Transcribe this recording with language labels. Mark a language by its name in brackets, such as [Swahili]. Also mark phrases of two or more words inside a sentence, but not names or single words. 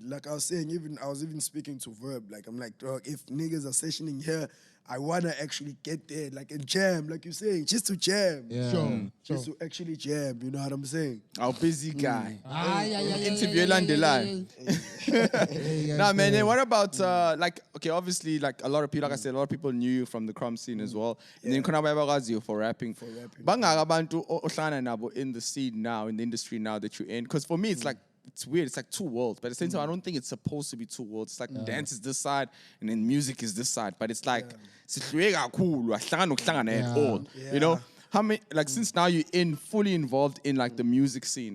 [English] Like I was saying, I was even speaking to Verb. Like I'm like, dog, if niggas are sessioning here, I wanna actually get there, like and jam, like you're saying, just to jam. Yeah. Sure. Just to actually jam, you know what I'm saying? Our busy guy. Interview yeah, along the line. Nah, man. Then what about like? Okay, obviously, like a lot of people, like I said, a lot of people knew you from the Krump scene as well. And then [Zulu] khona bayabakwaziyo [English] for rapping. [Zulu] Bangaka abantu ohlala nabo [English] in the scene now, in the industry now that you're in. Because for me, it's like. It's weird. It's like two worlds, but at the same time, I don't think it's supposed to be two worlds. It's like dance is this side, and then music is this side. But it's like cool. At all. You know, how many? Like since now you're fully involved in like the music scene.